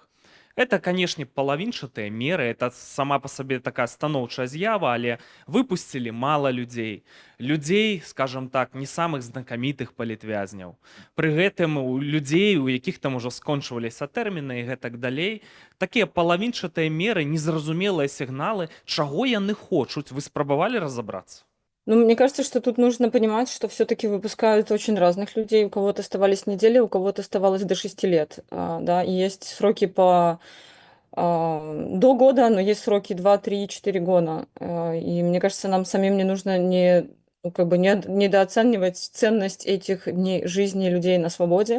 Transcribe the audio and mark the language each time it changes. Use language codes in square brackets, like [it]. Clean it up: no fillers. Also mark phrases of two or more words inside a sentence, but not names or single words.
[be] Это, канешне, палавінчатыя меры, это сама па сабе такая станоўчая з'ява, але выпусцілі мала людзей. Людзей, скажам так, не самых знакамітых палітвязняў. Пры гэтым у людзей, у якіх там ужо скончваліся тэрміны і гэтак далей, такія палавінчатыя меры, незразумелыя сігналы, чаго яны хочуць, вы спрабавалі разабрацца? Ну, [ru] мне кажется, что тут нужно понимать, что все-таки выпускают очень разных людей. У кого-то оставались недели, у кого-то оставалось до 6 лет. Да, и есть сроки до года, но есть сроки 2, 3, 4 года. И мне кажется, нам самим не нужно не ну, как бы недооценивать ценность этих дней жизни людей на свободе.